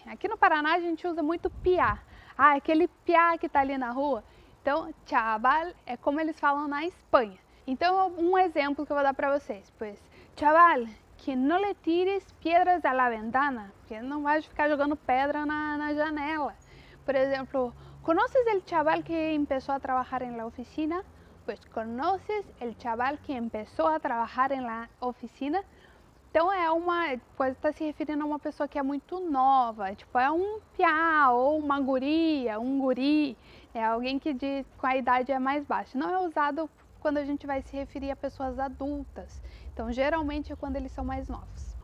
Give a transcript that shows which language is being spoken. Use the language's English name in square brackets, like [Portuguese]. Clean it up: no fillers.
[Portuguese] Aqui no Paraná a gente usa muito piá. Aquele piá que está ali na rua. Então, chaval é como eles falam na Espanha. Então, um exemplo que eu vou dar para vocês. Pois, chaval, que não [Spanish] le tires piedras a la ventana, [Portuguese] porque não vai ficar jogando pedra na janela. [Spanish] Por exemplo, ¿conoces el chaval que empezó a trabajar en la oficina? Pues conoces el chaval que empezó a trabajar en la oficina? [Portuguese] Então pode estar se referindo a uma pessoa que é muito nova, tipo é um piá ou uma guria, um guri, é alguém que com a idade é mais baixa. Não é usado quando a gente vai se referir a pessoas adultas, então geralmente é quando eles são mais novos.